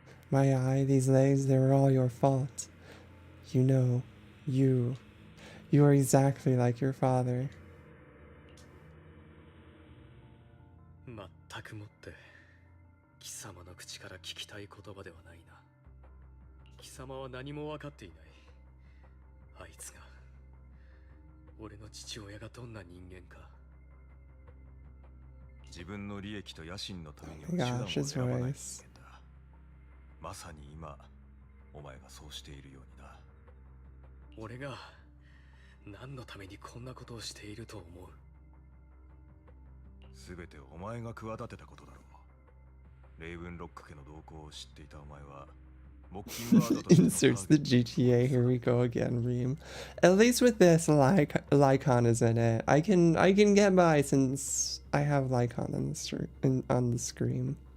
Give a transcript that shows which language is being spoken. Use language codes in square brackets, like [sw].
[en] My eye, these legs, they were all your fault. You know, you are exactly like your father. [ja] 全くもって貴様の口から聞きたい言葉ではないな。貴様は何も分かっていない。あいつが俺の父親がどんな人間か。自分の利益と野心のためには手段を選ばない人間だ。まさに今お前がそうしているようにな。俺が何のためにこんなことをしていると思う。すべてお前が企てたことだろう。レイブンロック家の動向を知っていたお前は [en] Inserts the GTA, here we go again, Reem. At least with this, Lycaon is in it. I can get by since I have Lycaon on the screen.